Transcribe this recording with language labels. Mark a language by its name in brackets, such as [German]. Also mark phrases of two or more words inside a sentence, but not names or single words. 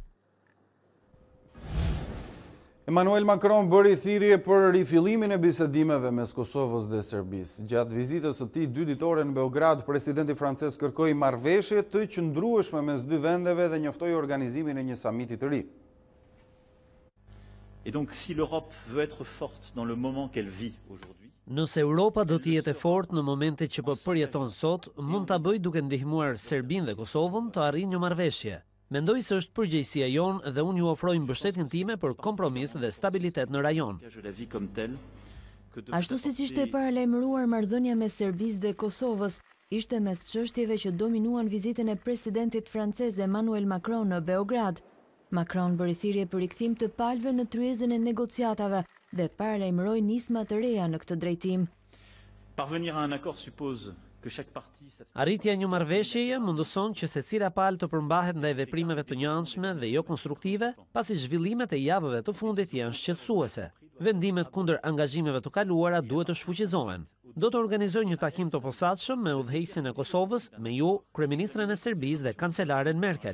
[Albanian] Emmanuel Macron bëri thirrje për rifillimin e bisedimeve mes Kosovës dhe Serbisë. Gjatë vizitës së tij 2 ditore në Beograd, presidenti francez kërkoi marrëveshje të qëndrueshme mes dy vendeve dhe njoftoi organizimin e një samiti të ri. [French] Et donc si l'Europe veut être forte dans le moment qu'elle vit aujourd'hui, [Albanian] nëse Europa do të jetë fort në momentet që po përjeton sot, mund ta bëj duke ndihmuar Serbinë dhe Kosovën të arrijë një marrëveshje. Mendoj se është përgjegjësia jonë dhe unë ju ofroj mbështetjen time për kompromis dhe stabilitet në rajon. Ashtu siç ishte paralajmëruar marrëdhënia mes Serbisë dhe Kosovës, ishte mes çështjeve që dominuan vizitën e presidentit francez Emmanuel Macron në Beograd. Macron bëri thirrje për rikthim të palëve në tryezën e negociatave dhe paralajmëroi nisma të reja në këtë drejtim. [French] Parvenir à un accord suppose que chaque partie [Albanian] Arritja një marrëveshjeje mundëson që secila palë të përmbahet ndaj veprimeve të njëanshme dhe jo konstruktive, pasi zhvillimet e javëve të fundit janë shqetësuese. Vendimet kundër angazhimeve të kaluara duhet të shfuqizohen. Do të organizoj një takim të posaçëm me udhëheqësin e Kosovës, me ju, kryeministren e Serbisë dhe kancelaren Merkel.